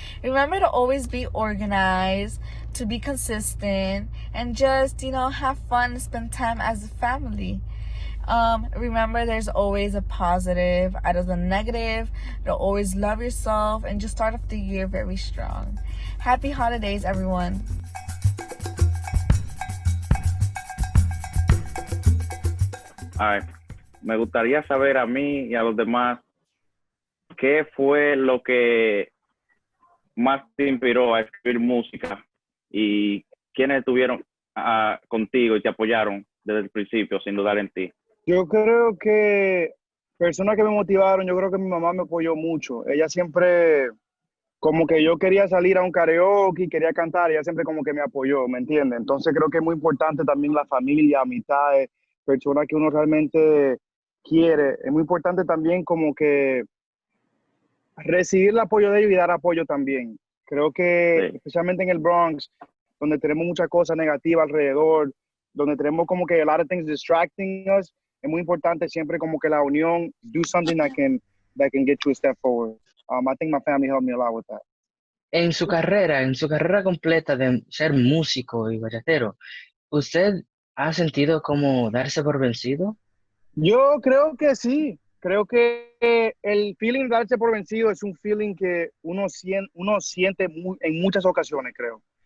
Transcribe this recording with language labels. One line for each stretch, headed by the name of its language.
English: Remember to always be organized, to be consistent, and just, have fun and spend time as a family. Remember there's always a positive out of the negative. To always love yourself and just start off the year very strong. Happy holidays, everyone.
Spanish: Ay, me gustaría saber a mí y a los demás qué fue lo que más te inspiró a escribir música y quiénes estuvieron contigo y te apoyaron desde el principio sin dudar en ti. Yo creo que personas que me motivaron, yo creo que mi mamá me apoyó mucho. Ella siempre, como que yo quería salir a un karaoke, quería cantar, ella siempre como que me apoyó, ¿me entiendes? Entonces creo que es muy importante también la familia, amistades, personas que uno realmente quiere. Es muy importante también como que recibir el apoyo de ellos y dar apoyo también. Creo que Sí. especialmente en el Bronx, donde tenemos muchas cosas negativas alrededor, donde tenemos como que a lot of things distracting us, es muy importante siempre como que la unión, do something that can get you a step forward.
English: I think my family helped me a lot with that.
Spanish: En su carrera completa de ser músico y bachatero, ¿usted ha sentido como darse por vencido? Yo creo que sí. Creo que el feeling de darse por vencido es un feeling que uno siente en muchas ocasiones, creo.